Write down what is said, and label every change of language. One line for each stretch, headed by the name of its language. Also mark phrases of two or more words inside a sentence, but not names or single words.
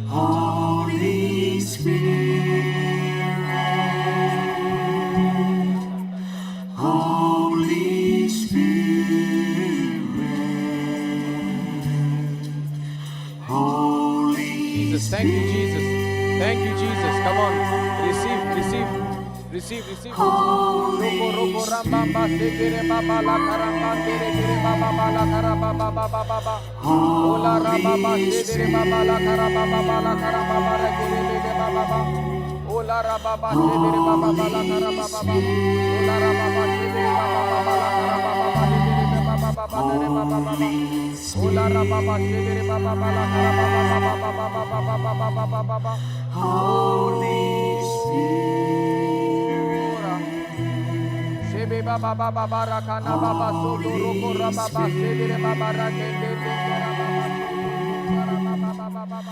English: Holy Spirit. Holy Spirit. Holy Jesus, thank you, Jesus. Thank you, Jesus. Come on, receive, receive, receive, receive. Roko roko rambamba sekere baba la karamba kere kere baba la karaba baba baba. Ola rababa sekere baba la karaba baba la karaba baba kere kere baba baba. Ola rababa sekere baba la karaba baba. Ola rababa sekere baba la karaba baba kere baba baba kere baba baba. Ola rababa sekere baba la karaba baba baba baba baba. Holy Spirit. Shebe baba baba barakana baba soto roko raba baba sedere baba rakende dengera baba soto baba baba.